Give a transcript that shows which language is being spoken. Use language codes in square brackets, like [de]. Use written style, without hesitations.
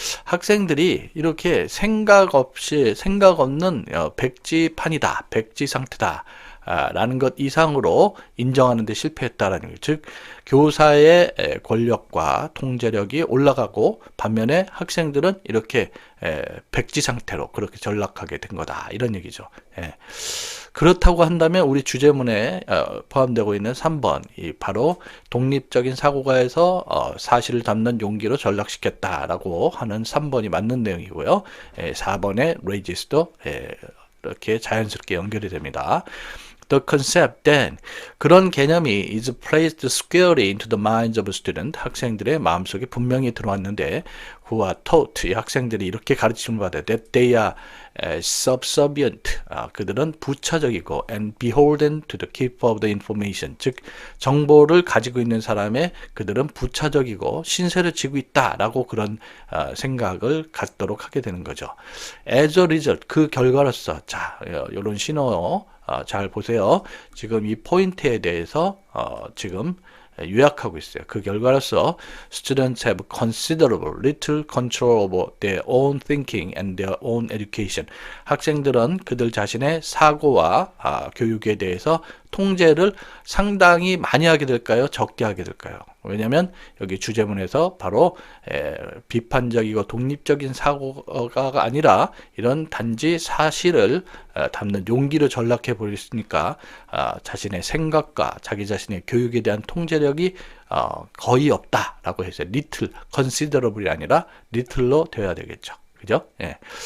[ko] 학생들이 이렇게 생각 없는 백지판이다, 백지 상태다. 라는 것 이상으로 인정하는 데 실패했다라는 거예요. 즉 교사의 권력과 통제력이 올라가고 반면에 학생들은 이렇게 백지 상태로 그렇게 전락하게 된 거다 이런 얘기죠. 그렇다고 한다면 우리 주제문에 포함되고 있는 3번 이 바로 독립적인 사고가에서 사실을 담는 용기로 전락시켰다라고 하는 3번이 맞는 내용이고요. 4번의 레이지스도 이렇게 자연스럽게 연결이 됩니다. [en] The concept then [ko] 그런 개념이 [en] is placed squarely into the minds of a student [ko] 학생들의 마음속에 분명히 들어왔는데 [en] who are taught [ko] 이 학생들이 이렇게 가르침을 받아요. [en] That they are subservient [ko] 그들은 부차적이고 [en] and beholden to the keeper of the information [ko] 즉 정보를 가지고 있는 사람의 그들은 부차적이고 신세를 지고 있다라고 그런 생각을 갖도록 하게 되는 거죠. [en] As a result [ko] 그 결과로서 자 이런 신호 잘 보세요. 지금 이 포인트에 대해서 지금 요약하고 있어요. 그 결과로서 [en] students have considerable little control over their own thinking and their own education. [ko] 학생들은 그들 자신의 사고와 교육에 대해서 통제를 상당히 많이 하게 될까요? 적게 하게 될까요? 왜냐하면 여기 주제문에서 바로 비판적이고 독립적인 사고가 아니라 이런 단지 사실을 담는 용기를 전락해 버렸으니까 자신의 생각과 자기 자신의 교육에 대한 통제력이 거의 없다라고 해서 little, considerable이 아니라 little로 되어야 되겠죠. 그죠? 예.